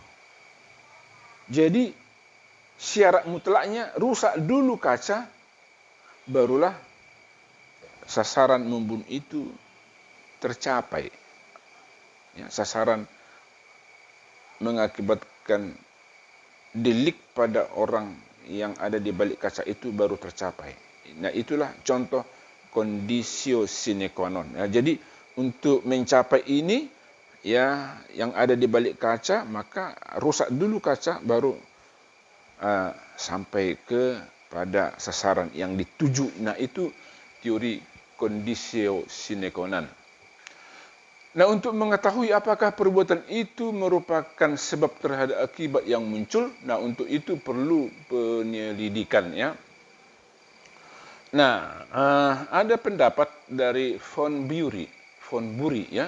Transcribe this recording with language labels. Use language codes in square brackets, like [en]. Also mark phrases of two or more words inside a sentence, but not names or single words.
[id] Jadi syarat mutlaknya rusak dulu kaca, barulah sasaran membunuh itu tercapai. Ya, sasaran mengakibatkan delik pada orang yang ada di balik kaca itu baru tercapai. Nah, itulah contoh [la] conditio sine qua non. [id] Ya, jadi untuk mencapai ini ya, yang ada di balik kaca, maka rusak dulu kaca baru sampai ke pada sasaran yang dituju. Nah, itu teori [la] conditio sine qua non. [id] Nah, untuk mengetahui apakah perbuatan itu merupakan sebab terhadap akibat yang muncul, nah untuk itu perlu penyelidikan ya. Nah, ada pendapat dari von Bury ya.